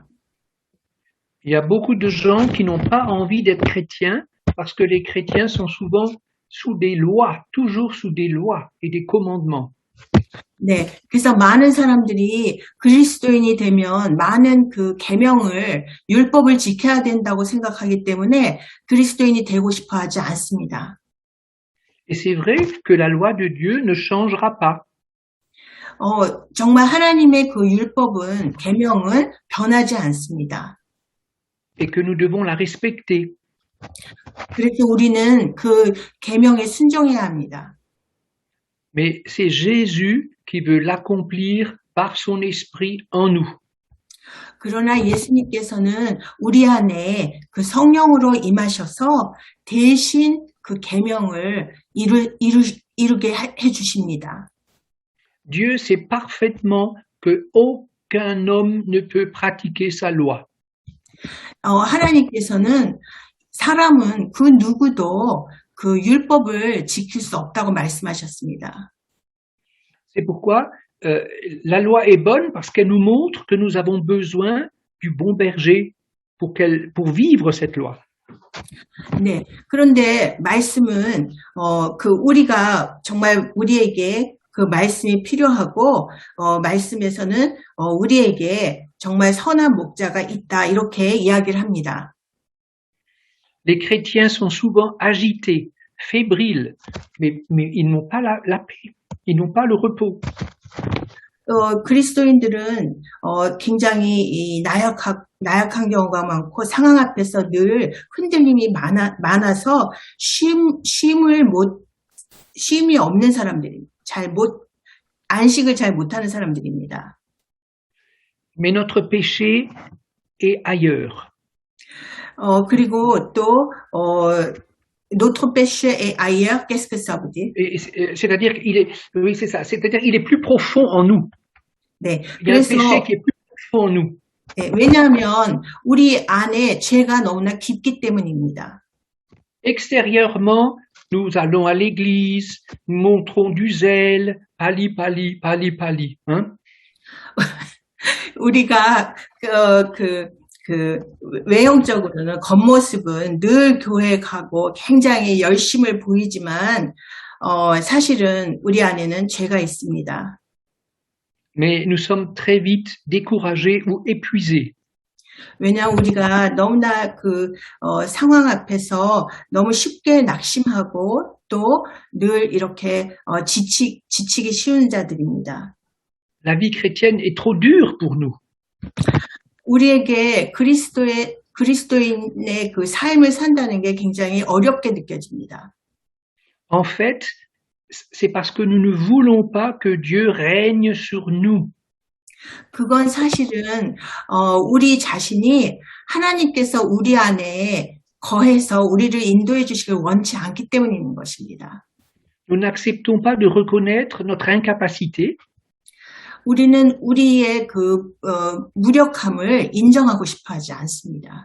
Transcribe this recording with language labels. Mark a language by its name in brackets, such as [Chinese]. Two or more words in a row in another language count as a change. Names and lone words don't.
[French] Il y a beaucoup de gens qui n'ont pas envie d'être chrétiens parce que les chrétiens sont souvent sous des lois, toujours sous des lois et des commandements. [Korean] 네, 그래서 많은 사람들이 그리스도인이 되면 많은 그 계명을, 율법을 지켜야 된다고 생각하기 때문에 그리스도인이 되고 싶어 하지 않습니다. [French] Et c'est vrai que la loi de Dieu ne changera pas. [Korean] 정말 하나님의 그 율법은, 계명은 변하지 않습니다. [French] Et que nous devons la respecter. [Korean] 그래서 우리는 그 계명에 순종해야 합니다. [French] Mais c'est Jésus qui veut l'accomplir par son esprit en nous. [Korean] 그러나 예수님께서는 우리 안에 그 성령으로 임하셔서 대신 그 계명을 이루게 해 주십니다. [French] Dieu sait parfaitement que aucun homme ne peut pratiquer sa loi. [Korean] 하나님께서는 사람은 그 누구도 그 율법을 지킬 수 없다고 말씀하셨습니다. [French] C'est pourquoi la loi est bonne parce qu'elle nous montre que nous avons besoin du bon berger pour vivre cette loi. [Korean] 네, 그런데 말씀은 그 우리가 정말 우리에게 그 말씀이 필요하고 말씀에서는 우리에게 정말 선한 목자가 있다 이렇게 이야기를 합니다. [French] Les chrétiens sont souvent agités, fébriles, mais ils n'ont pas la paix, ils n'ont pas le repos. [Korean] 그리스도인들은 굉장히 나약한 경우가 많고 상황 앞에서 늘 흔들림이 많아서 쉼이 없는 사람들이 안식을 잘 못하는 사람들입니다. [French] Mais notre péché est ailleurs. [Korean] 그리고 또 [French] notre péché est ailleurs. Qu'est-ce que ça veut dire? C'est-à-dire qu'il est, oui, c'est ça. C'est-à-dire qu'il est plus profond en nous. [Korean] 네. [French] Il y a un péché qui est plus profond en nous. [Korean] 네, 왜냐하면 우리 안에 죄가 너무나 깊기 때문입니다. [French] Extérieurement, nous allons à l'église, nous montrons du zèle, [Korean] 빨리, 빨리, 빨리, 빨리, [French] hein? [Korean] 우리가 외형적으로는 겉모습은 늘 교회 가고 굉장히 열심을 보이지만 사실은 우리 안에는 죄가 있습니다. [French] Mais nous sommes très vite découragés ou épuisés. [Korean] 왜냐하면 우리가 너무나 그 상황 앞에서 너무 쉽게 낙심하고 또 늘 이렇게 지치기 쉬운 자들입니다. [French] La vie chrétienne est trop dure pour nous. [Korean] 우리에게 그리스도인의 그 삶을 산다는 게 굉장히 어렵게 느껴집니다. [French] En fait, c'est parce que nous ne voulons pas que Dieu règne sur nous. [Korean] 그건 사실은 우리 자신이 하나님께서 우리 안에 거해서 우리를 인도해 주시길 원치 않기 때문인 것입니다. [French] Nous n'acceptons pas de reconnaître notre incapacité. [Korean] 우리는 우리의 그 무력함을 인정하고 싶어 하지 않습니다.